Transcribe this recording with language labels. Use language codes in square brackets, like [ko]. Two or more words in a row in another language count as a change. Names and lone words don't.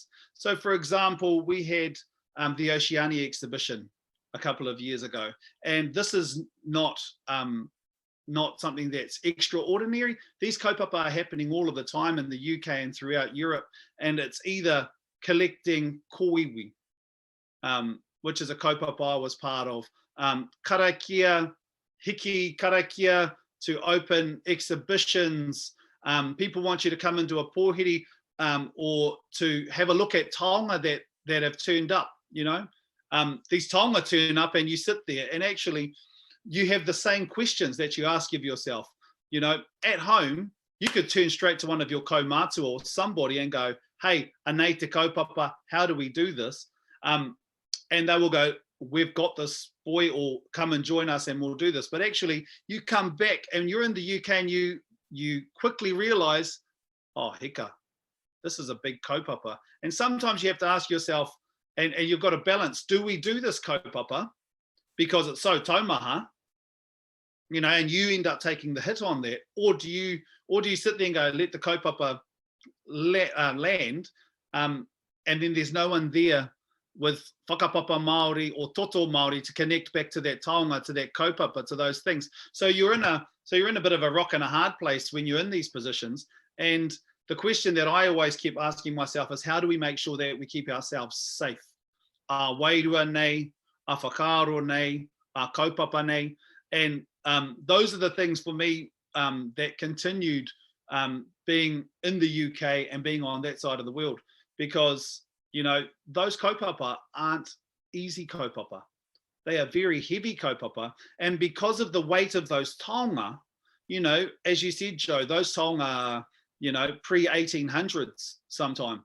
[en] So for example, we had the Oceania exhibition a couple of years ago, and this is not something that's extraordinary. These kaupapa are happening all of the time in the UK and throughout Europe, and it's either collecting kōiwi, which is a kaupapa I was part of, [mi] karakia, hiki karakia, [en] to open exhibitions. People want you to come into a pōhiri, or to have a look at taonga that have turned up, you know. These taonga turn up and you sit there and actually you have the same questions that you ask of yourself. You know, at home, you could turn straight to one of your kaumātua or somebody and go, [mi] hey, anei te kaupapa, [en] how do we do this? And they will go, we've got this, boy, or come and join us and we'll do this. But actually you come back and you're in the UK and you quickly realize, oh, heka, this is a big kaupapa. And sometimes you have to ask yourself, and you've got to balance, do we do this kaupapa because it's so taumaha, you know, and you end up taking the hit on that, or do you sit there and go, let the kaupapa land, and then there's no one there with [mi] whakapapa Māori [en] or [mi] toto Māori [en] to connect back to that taonga, to that kaupapa, to those things. So you're in a bit of a rock and a hard place when you're in these positions. And the question that I always keep asking myself is, how do we make sure that we keep ourselves safe? [mi] A wairua nei, a whakaaro nei, a kaupapa nei. [en] And those are the things for me that continued being in the UK and being on that side of the world, because, you know, those kaupapa aren't easy kaupapa. They are very heavy kaupapa. And because of the weight of those taonga, you know, as you said, Joe, those taonga are, you know, pre-1800s sometime.